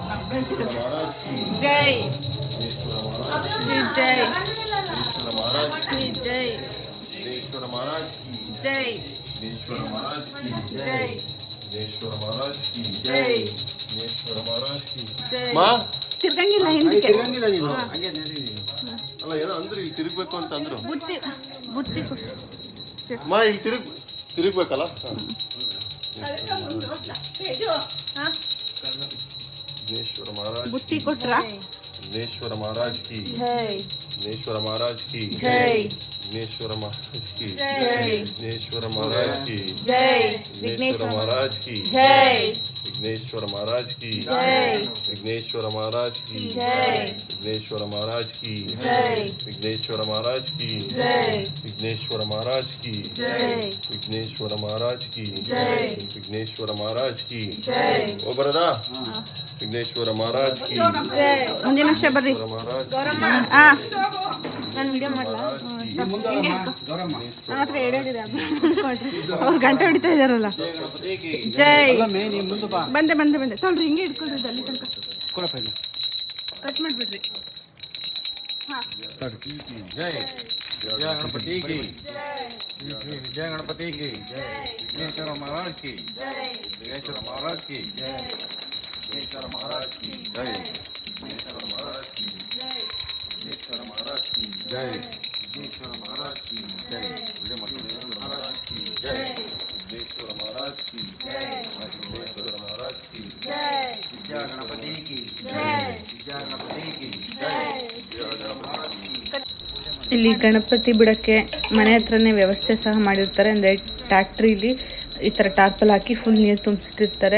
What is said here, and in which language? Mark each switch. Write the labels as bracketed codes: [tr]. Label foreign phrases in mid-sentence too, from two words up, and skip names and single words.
[kn] ಜೈ ಜೈ ಜೈ [hi] विघ्नेश्वर महाराज की [kn] ಜೈ [hi] विघ्नेश्वर महाराज की [kn] ಜೈ [hi] विघ्नेश्वर महाराज की [kn] ಜೈ [hi] विघ्नेश्वर महाराज की [kn] ಜೈ ಮಾ ತಿರ್ಗಂಗಿಲ್ಲ ಹಿಂದಕ್ಕೆ ತಿರುಗಂಗಿಲ್ಲ ನೀನು ಹಂಗೆ ನಡಿ ಅಲ್ಲ ಏನೋ ಅಂದ್ರು ಇಲ್ಲಿ ತಿರುಗಬೇಕು ಅಂತ ಅಂದ್ರು ಬುತ್ತಿ ಬುತ್ತಿ ಕೊಡು. ಮಾ ಇಲ್ಲಿ ತಿರುಗಬೇಕಲ್ಲ विघ्नेश्वर महाराज ಬುತ್ತಿ ಕೊಟ್ರಾ [hi] विघ्नेश्वर महाराज की [kn] ಜೈ [hi] विघ्नेश्वर महाराज की [kn] ಜೈ [hi] विघ्नेश्वर महाराज की [kn] ಜೈ [hi] विघ्नेश्वर महाराज की [kn] ಜೈ [hi] विघ्नेश्वर महाराज की [kn] ಜೈ [hi] विघ्नेश्वर महाराज की [kn] ಜೈ [hi] विघ्नेश्वर महाराज की [kn] ಜೈ [hi] विघ्नेश्वर महाराज की [kn] ಜೈ [hi] विघ्नेश्वर महाराज की [kn] ಜೈ [hi] विघ्नेश्वर महाराज की [kn] ಜೈ [hi] विघ्नेश्वर महाराज की [kn] ಜೈ [hi] विघ्नेश्वर महाराज की [kn] ಜೈ [hi] ओ बरदा विघ्नेश्वर महाराज की [kn] ಜೈ ಮುಂದಿನ ನಿಮಿಷ ಬರ್ರಿ महाराज ಆ ನಾನು ವಿಡಿಯೋ ಮಾಡಲಾ ನನ್ನ ಹತ್ರ ಎಡೆದಿದೆ ಅವ್ರು ಗಂಟೆ ಹೊಡಿತಾ ಇದಾರಲ್ಲ ಜೈ ಬಂದೆ ಬಂದೆ ಬಂದೆ ತೊಳ್ರಿ ಹಿಂಗೆ ಇಟ್ಕೊಳ್ರಿ ಇದು ಅಲ್ಲಿ ತನಕ ಕಟ್ ಮಾಡಿಬಿಡ್ರಿ [hi] जय जय गणपति की जय गणपति की जय विघ्नेश्वर महाराज की जय विघ्नेश्वर महाराज की जय विघ्नेश्वर महाराज की जय विघ्नेश्वर महाराज की जय विघ्नेश्वर महाराज की जय विघ्नेश्वर महाराज की जय विघ्नेश्वर महाराज की जय विघ्नेश्वर महाराज की जय विघ्नेश्वर महाराज की जय जय गणपति की जय जय गणपति की जय [kn] ಇಲ್ಲಿ ಗಣಪತಿ ಬಿಡೋಕ್ಕೆ ಮನೆ ಹತ್ರನೇ ವ್ಯವಸ್ಥೆ ಸಹ ಮಾಡಿರ್ತಾರೆ. ಅಂದರೆ ಟ್ಯಾಕ್ಟ್ರಿಲಿ ಈ ಥರ ಟಾರ್ಪಲ್ ಹಾಕಿ ಫುಲ್ ನೀರು ತುಂಬಿಸಿಟ್ಟಿರ್ತಾರೆ.